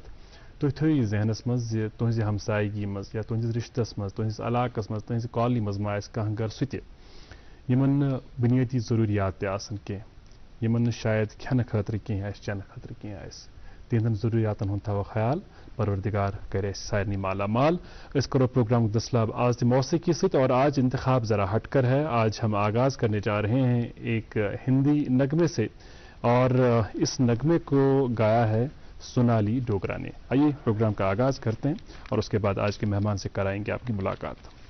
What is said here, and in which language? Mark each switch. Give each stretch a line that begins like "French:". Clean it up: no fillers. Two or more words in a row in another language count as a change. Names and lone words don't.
Kashmiri: تُہۍ تھٲیِو یہِ ذہنس منٛز زِ تُہنٛزِ ہمسایگی منٛز یا تُہنٛدِس رِشتس منٛز, تُہنٛدِس علاقس منٛز, تُہنٛزِ کالنی منٛز ما آسہِ کانٛہہ گرٕ سُہ تہِ یِمن نہٕ بُنیٲدی ضروٗریات تہِ آسن کینٛہہ, یِمن نہٕ شاید کھٮ۪نہٕ خٲطرٕ کینٛہہ آسہِ, چٮ۪نہٕ خٲطرٕ کینٛہہ آسہِ. تِہنٛدٮ۪ن ضروٗریاتن ہُنٛد تھاوو خیال. پروردگار کرے سارنی مالا مال. اس کرو پروگرام دسلاب آج تہِ موسیقی سۭتۍ,
Urdu: اور آج انتخاب ذرا ہٹ کر ہے. آج ہم آغاز کرنے جا رہے ہیں ایک ہندی نغمے سے, اور اس نغمے کو گایا ہے سونالی ڈوگرا نے. آئیے پروگرام کا آغاز کرتے ہیں اور اس کے بعد آج کے مہمان سے کرائیں گے آپ کی ملاقات.